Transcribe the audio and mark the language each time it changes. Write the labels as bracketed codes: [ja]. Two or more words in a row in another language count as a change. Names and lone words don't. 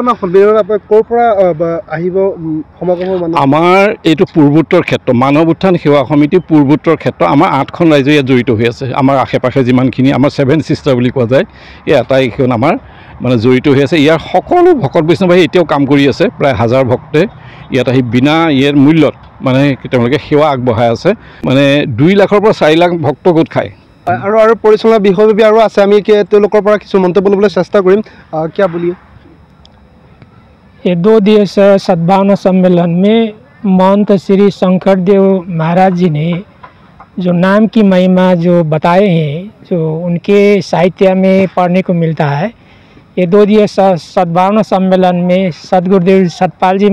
[as] আমাৰ এইটো পূৰ্বোত্তৰ ক্ষেত্ৰ মানৱ উত্থান সেৱা সমিতি পূৰ্বোত্তৰ ক্ষেত্ৰ আমাৰ 8খন ৰাজ্য ইয়াত জড়িত হৈ আছে আমাৰ আশে পাশে যিমানখিনি আমাৰ 7 সিষ্টাৰ বুলি কোৱা যায় এই আটাইখন আমাৰ মানে জড়িত হৈ আছে ইয়াৰ সকলো ভকত বৈষ্ণৱ এতিয়াও কাম কৰি আছে প্ৰায় 1000 ভক্তে ইয়াত আহি বিনা ইয়াৰ মূল্যত মানে তেওঁলোকে সেৱা আগবঢ়াই আছে মানে 2 লাখৰ পৰা 4 লাখ ভক্ত গোট খায় আৰু পৰিচালনা বিষয়ববী আৰু আছে আমি তেওঁলোকৰ পৰা কিছু মন্তব্য ল'বলৈ চেষ্টা কৰিম [hi] क्या बोलिए ये 2 दिवसीय सद्भावना सम्मेलन में महंत श्री शंकरदेव महाराज जी ने जो नाम की महिमा जो बताए हैं जो उनके साहित्य में पढ़ने को मिलता है ये 2 दिवसीय सद्भावना सम्मेलन में सद्गुरुदेव सतपाल जी